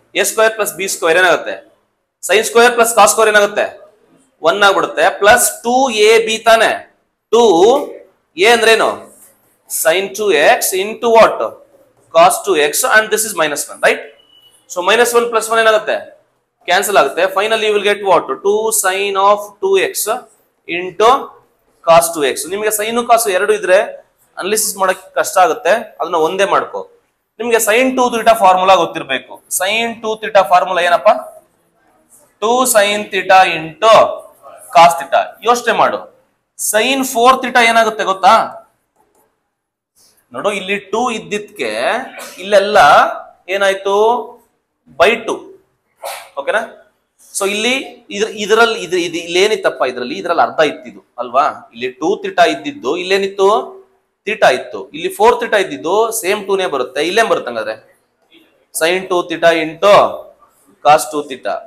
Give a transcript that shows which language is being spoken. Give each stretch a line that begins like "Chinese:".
Kannada: a square plus B square ಏನಾಗುತ್ತೆ sin square plus cos square ಏನಾಗುತ್ತೆ 1 ಆಗ್ಬಿಡುತ್ತೆ plus 2ab ತಾನೆ 2a ಅಂದ್ರೇನು sin 2x into what cos 2x
English: and this is minus 1 right
Kannada: so minus 1 plus 1 ಏನಾಗುತ್ತೆ cancel ಆಗುತ್ತೆ finally
English: you will get what
Kannada: 2 sin of 2x into cos 2x ನಿಮಗೆ sin cos ಎರಡು ಇದ್ರೆ analysis ಮಾಡಕ್ಕೆ ಕಷ್ಟ ಆಗುತ್ತೆ ಅದನ್ನ ಒಂದೇ ಮಾಡ್ಕೋ. ನಿಮಗೆ sin 2 θ ಫಾರ್ಮುಲಾ ಗೊತ್ತಿರಬೇಕು. sin 2 θ ಫಾರ್ಮುಲಾ ಏನಪ್ಪಾ 2 sin θ into cos θ. ಯೋಚನೆ ಮಾಡು sin 4 θ ಏನಾಗುತ್ತೆ ಗೊತ್ತಾ ನೋಡು ಇಲ್ಲಿ 2 ಇದ್ದಿದ್ಕೆ ಇಲ್ಲೆಲ್ಲ ಏನಾಯ್ತು by 2 ಓಕೆನಾ. ಸೊ ಇಲ್ಲಿ ಇದರಲ್ಲಿ ಇಲ್ಲೇನಿತ್ತಪ್ಪ ಇದರಲ್ಲಿ ಅರ್ಧ ಇತ್ತಿದ್ದು ಅಲ್ವಾ ಇಲ್ಲಿ 2 θ ಇದ್ದಿದ್ದು ಇಲ್ಲೇನಿತ್ತು θ ಇತ್ತು ಇಲ್ಲಿ 4 θ ಇದ್ದಿದ್ದು ಸೇಮ್ 2 ನೇ ಬರುತ್ತೆ ಇಲ್ಲೇನ್ ಬರುತ್ತೆ ಹಂಗಾದ್ರೆ sin 2 θ into cos 2 θ.